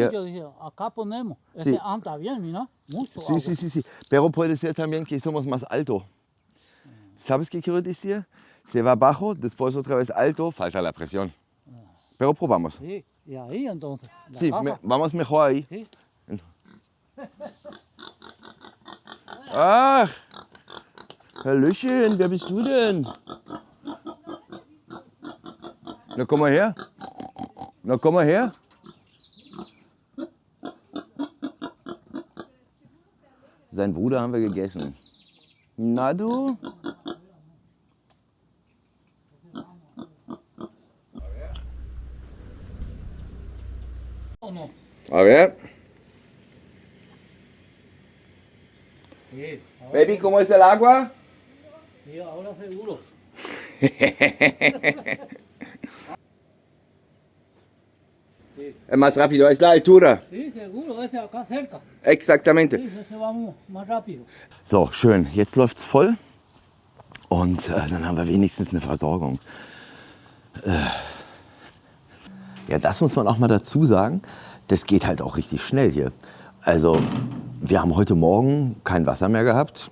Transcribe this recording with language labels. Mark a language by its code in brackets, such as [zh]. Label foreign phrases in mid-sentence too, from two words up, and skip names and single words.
[es] eso yo dije, acá ponemos. Sí. Este anda bien, mira, mucho Sí, agua. sí, sí, sí. Pero puede ser también que somos más alto. ¿Sabes qué quiero decir? Se va bajo, después otra vez alto, falta la presión. Pero probamos. Sí, y ahí entonces, la Sí, casa, vamos mejor ahí. sí. [de] Ach, Hallöchen, wer bist du denn? Na, komm mal her. Na, komm mal her. Sein Bruder haben wir gegessen. Na du? [es] ¿O no? A ver. Sí, Baby, ¿cómo es el agua? sí, ahora seguro. Más rápido, es la altura. Sí, seguro, ese acá cerca. Exactamente. Sí, ese vamos más rápido. [de] So, schön. Jetzt läuft's voll. Und dann haben wir wenigstens eine Versorgung. Ja, das muss man auch mal dazu sagen. Das geht halt auch richtig schnell hier. Also, wir haben heute Morgen kein Wasser mehr gehabt.